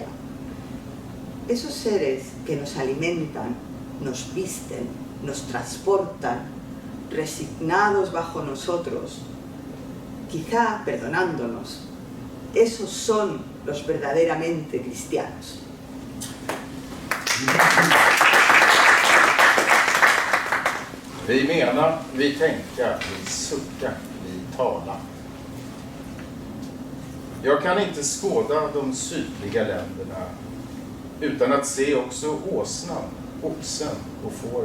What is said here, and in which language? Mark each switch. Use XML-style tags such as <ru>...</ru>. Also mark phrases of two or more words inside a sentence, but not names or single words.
<es>Esos seres que nos alimentan, nos visten, nos transportan, resignados bajo nosotros, quizá perdonándonos. Esos son los verdaderamente cristianos.</es> <sv>Vi menar, vi tänker, vi suckar, vi talar. Jag kan inte skåda de sydliga länderna utan att se också åsnan, oxen och fåret.</sv>